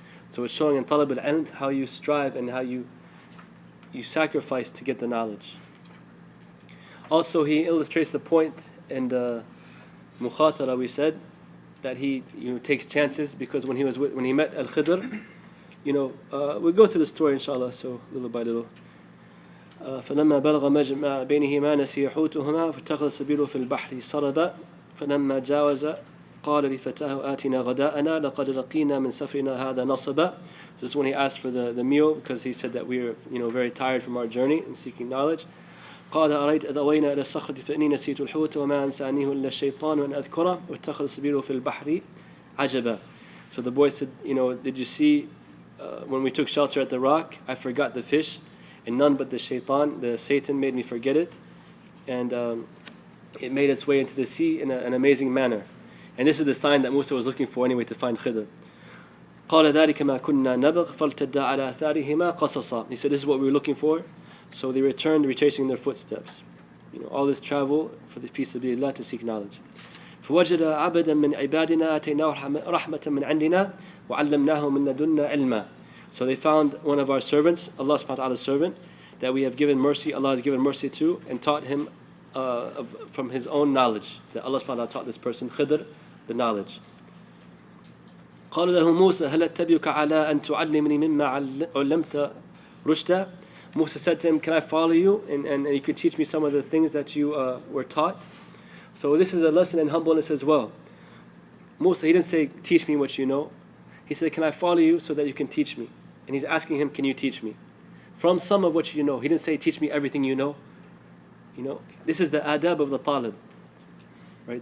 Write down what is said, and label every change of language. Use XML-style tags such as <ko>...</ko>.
<en>So it's showing in talab al-ilm how you strive and how you sacrifice to get the knowledge. Also, he illustrates the point in the mukhatara, we said, that he takes chances, because when he met Al-Hijrah, we'll go through the story inshallah, so little by little.</en> <ar>فلما بلغ مجمع بينهما نسي حوتهما فاتخذ سبيله في البحر سربا فلما جاوز قال لفتاه آتنا غداءنا لقد لقينا من سفرنا هذا نصبا.</ar> <en>So this is when he asked for the meal, because he said that we were very tired from our journey and seeking knowledge.</en> <ar>قال أريت إذ أوينا إلى الصخرة فإني نسيت الحوت وما أنسانيه إلا الشيطان وأن أذكره واتخذ سبيله في البحر عجبا.</ar> <en>So the boy said, did you see when we took shelter at the rock, I forgot the fish, and none but the shaitan, the Satan, made me forget it, and it made its way into the sea in an amazing manner. And this is the sign that Musa was looking for anyway, to find Khidr.</en> <ar>قال ذلك ما كنا نبغ فالتدى على آثارهما قصصا.</ar> <en>He said, this is what we were looking for. So they returned, retracing their footsteps. All this travel for the fi sabilillah, to seek knowledge.</en> <ar>فوجد عبدا من عبادنا آتيناه رحمة من عندنا وعلمناه من لدنا علما.</ar> <en>So they found one of our servants, Allah subhanahu wa ta'ala's servant, that we have given mercy, Allah has given mercy to, and taught him from his own knowledge. That Allah subhanahu wa ta'ala taught this person, Khidr, the knowledge.</en> <ar>قال له موسى هل أتبعك على أن تعلمني مما علمت رشدا.</ar> <en>Musa said to him, can I follow you and you could teach me some of the things that you were taught? So this is a lesson in humbleness as well. Musa, he didn't say, teach me what you know. He said, can I follow you so that you can teach me? And he's asking him, can you teach me? From some of what you know. He didn't say, teach me everything you know. This is the adab of the talib. Right?</en>